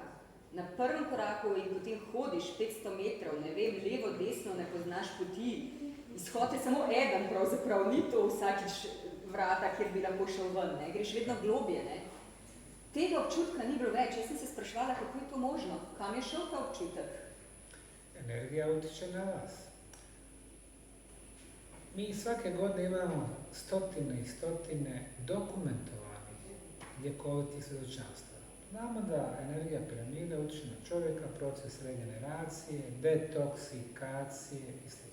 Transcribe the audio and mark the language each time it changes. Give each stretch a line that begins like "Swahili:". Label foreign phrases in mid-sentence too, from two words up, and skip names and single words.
Slovenian: Na prvem koraku in potem hodiš 500 metrov, ne vem, levo, desno, ne poznaš poti. Izhod je samo eden pravzaprav, ni to vsakič vrata, kjer bi lahko šel ven, ne? Greš vedno globje. Ne? Tega občutka ni bilo več, jaz sem se spraševala, kako je to možno, kam je šel ta občutek?
Bosnian: Energija utiče na vas. Mi svake godine imamo stotine i stotine dokumentovanih ljekovitih svjedočanstva. Znamo da energija piramide utiče na čovjeka, proces regeneracije, detoksikacije i sl.